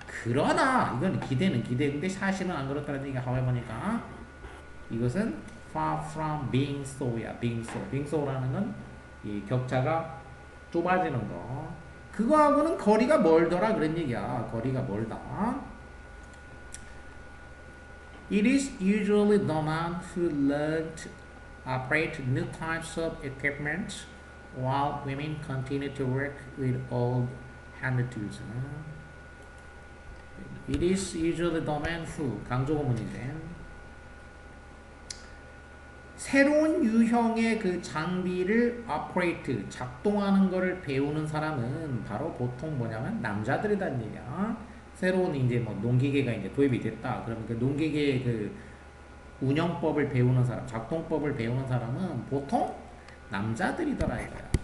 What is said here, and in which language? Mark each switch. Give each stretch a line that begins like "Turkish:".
Korean: 그러나 이건 기대는 기대인데 사실은 안 그렇다는 얘기가 하회 보니까 이것은
English: far from being so
Korean: 야.
English: being so
Korean: 라는 건 이 격차가 좁아지는 거. 그거하고는 거리가 멀더라 그런 얘기야. 거리가 멀다.
English: It is usually the man who learned to operate new types of equipment while women continue to work with old hand tools. It is usually the man who
Korean: 강조구문이지. 새로운 유형의 그 장비를 operate 작동하는 것을 배우는 사람은 바로 보통 뭐냐면 남자들이란 얘기야. 새로운 이제 뭐 농기계가 이제 도입이 됐다. 그러면 그 농기계의 그 운영법을 배우는 사람, 작동법을 배우는 사람은 보통 남자들이더라 이거야.